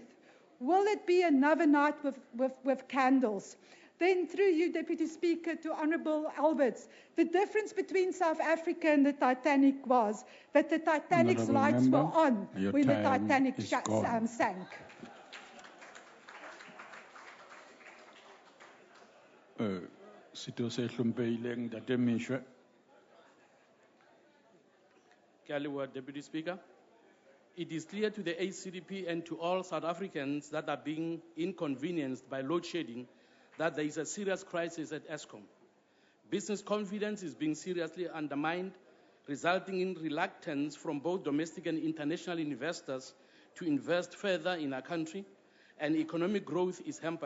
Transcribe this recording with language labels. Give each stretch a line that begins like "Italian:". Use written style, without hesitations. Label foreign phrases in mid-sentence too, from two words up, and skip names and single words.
English: Will it be another night with candles? Then through you, Deputy Speaker, to Honourable Alberts, the difference between South Africa and the Titanic was that the Titanic's lights were on when the Titanic sank.
Southern Sotho: Sito se hlomphehileng Ntate Meshwe. Ke a leboha,
English: Deputy Speaker. It is clear to the ACDP and to all South Africans that are being inconvenienced by load shedding that there is a serious crisis at Eskom. Business confidence is being seriously undermined, resulting in reluctance from both domestic and international investors to invest further in our country, and economic growth is hampered.